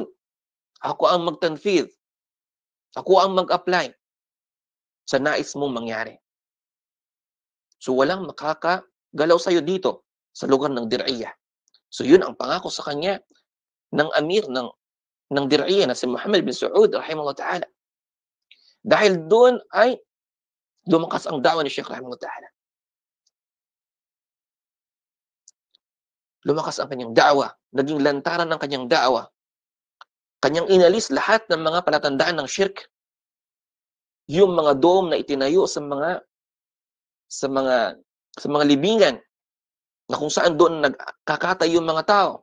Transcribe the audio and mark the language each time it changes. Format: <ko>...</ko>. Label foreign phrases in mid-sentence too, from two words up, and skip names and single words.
<tl>Ako ang magtanfid. Ako ang mag-apply sa nais mong mangyari. So walang makakagalaw sa'yo dito sa lugar ng Dir'iyah. So yun ang pangako sa kanya ng amir ng Dir'iyah na si Muhammad bin Saud</tl> <ar>رحمه الله تعالى.</ar> <tl>Dahil doon ay lumakas ang da'wa ni Sheikh</tl> <ar>رحمه الله تعالى.</ar> <tl>Lumakas ang kanyang da'wa, naging lantaran ng kanyang da'wa. Kanyang inalis lahat ng mga palatandaan ng shirk. Yung mga dome na itinayo sa mga libingan na kung saan doon nagkakatay yung mga tao.</tl>